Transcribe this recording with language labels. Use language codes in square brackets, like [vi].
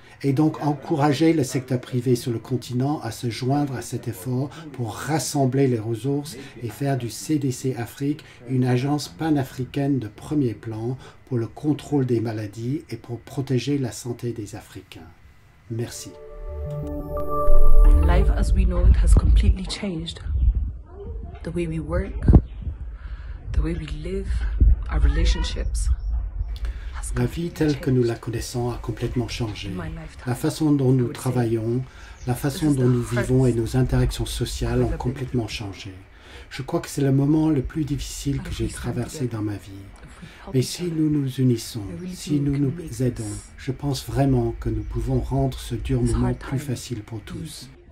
[fr] Et donc encourager le secteur privé sur le continent à se joindre à cet effort pour rassembler les ressources et faire du CDC Afrique une agence panafricaine de premier plan pour le contrôle des maladies et pour protéger la santé des Africains. Merci. [en] Life as we know it has completely changed. The way we work, the way we live, our relationships. [fr] La vie telle que nous la connaissons a complètement changé. La façon dont nous travaillons, la façon dont nous vivons et nos interactions sociales ont complètement changé. Je crois que c'est le moment le plus difficile que j'ai traversé dans ma vie. Mais si nous nous unissons, si nous nous aidons, je pense vraiment que nous pouvons rendre ce dur moment plus facile pour tous.